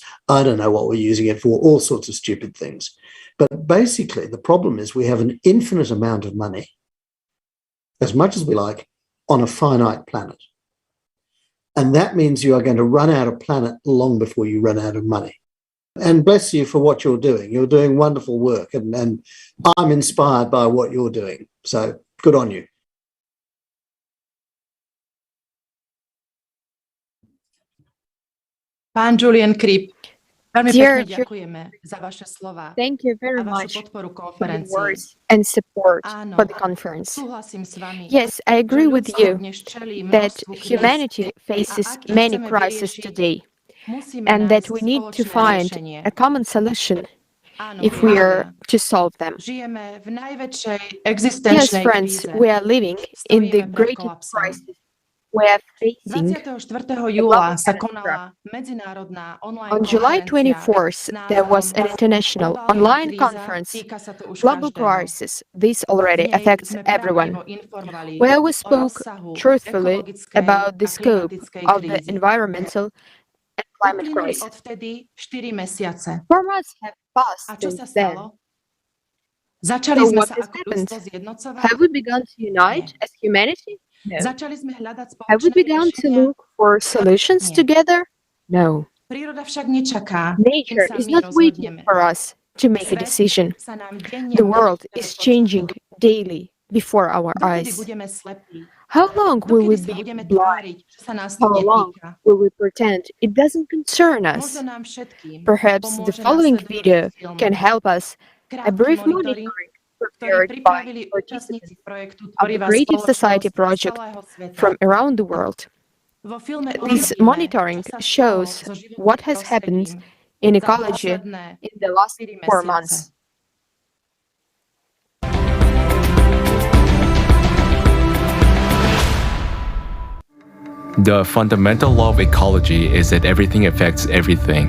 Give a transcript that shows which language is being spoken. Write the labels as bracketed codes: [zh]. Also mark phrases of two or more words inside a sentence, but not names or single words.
[en] I don't know what we're using it for, all sorts of stupid things. But basically, the problem is we have an infinite amount of money, as much as we like, on a finite planet. And that means you are going to run out of planet long before you run out of money. And bless you for what you're doing. You're doing wonderful work, and I'm inspired by what you're doing. So good on you. [sk] Pán Julian Cribb, veľmi [en] Dear [sk] pekne ďakujeme za vaše slova [en] Thank you very [sk] a vašu [en] much [sk] podporu [en] for your [sk] konferencii. [en] words and support [sk] Áno, [en] for the conference. [sk] súhlasím s vami, [en] Yes, I [sk] že [en] agree with [sk] ľudstvo [en] you [sk] dnes čelí [en] that [sk] množstvu kríz [en] humanity [sk] a [en] faces [sk] ak ich [en] many [sk] chceme [en] crises [sk] vyriešiť, [en] today, [sk] musíme [en] and that [sk] nájsť [en] we need to [sk] spoločné [en] find [sk] riešenie. [en] a common solution [sk] Áno, [en] if we are [sk] priatelia, [en] to solve them. [sk] žijeme v najväčšej [en] Yes, [sk] existenčnej [en] friends, [sk] kríze. [en] we are living in the [sk] Stojíme pred [en] greatest [sk] kolapsom. [en] crisis we are facing. [sk] 24. júla sa konala medzinárodná online [en] On July [sk] konferencia [en] 24th, there was an international [sk] Globálna [en] online [sk] kríza, [en] conference, [sk] týka sa to už [en] Global [sk] každého. [en] Crisis. This already [sk] V nej [en] affects [sk] sme [en] everyone, [sk] priamo informovali [en] where we [sk] o [en] spoke [sk] rozsahu [en] truthfully [sk] ekologickej [en] about the [sk] a [en] scope [sk] klimatickej [en] of the [sk] krízy. [en] environmental and climate [sk] Uplynuli [en] crisis. [sk] odvtedy 4 mesiace. [en] 4 months have passed [sk] A čo sa [en] since then. [sk] stalo? Začali [en] So [sk] sme [en] what [sk] sa [en] has [sk] ako [en] happened? [sk] ľudstvo zjednocovať? [en] Have we begun to unite as humanity? No. [sk] Začali sme hľadať [en] Have we [sk] spoločné [en] begun to [sk] riešenia? [en] look for solutions [sk] Nie. [en] together? No. [sk] Príroda však nečaká, kým [en] Nature [sk] sa [en] is [sk] my [en] not waiting [sk] rozhodneme. [en] for us to make a [sk] Svet [en] decision. [sk] sa nám denne [en] The world [sk] mení [en] is [sk] pred [en] changing [sk] očami. [en] daily before our [sk] Dokedy [en] eyes. [sk] budeme slepí? [en] How long will we [sk] Dokedy sa [en] be [sk] budeme [en] blind? [sk] tváriť, že sa nás to [en] How long [sk] netýka? [en] will we pretend it doesn't concern us? [sk] Možno nám všetkým [en] Perhaps the [sk] pomôže [en] following [sk] nasledujúci [en] video [sk] film. [en] can help us. A [sk] Krátky [en] brief [sk] monitoring, [en] monitoring [sk] ktorý [en] prepared by [sk] pripravili [en] participants [sk] účastníci projektu [en] of the [sk] Tvorivá [en] Creative [sk] spoločnosť [en] Society [sk] z [en] project [sk] celého sveta. [en] from around the world. [sk] Vo filme [en] This [sk] uvidíme, [en] monitoring [sk] čo sa stalo [en] shows [sk] so životným [en] what has happened [sk] prostredím [en] in [sk] za [en] ecology [sk] posledné [en] in the last [sk] 4 [en] 4 [sk] mesiace. [en] months. The fundamental law of ecology is that everything affects everything.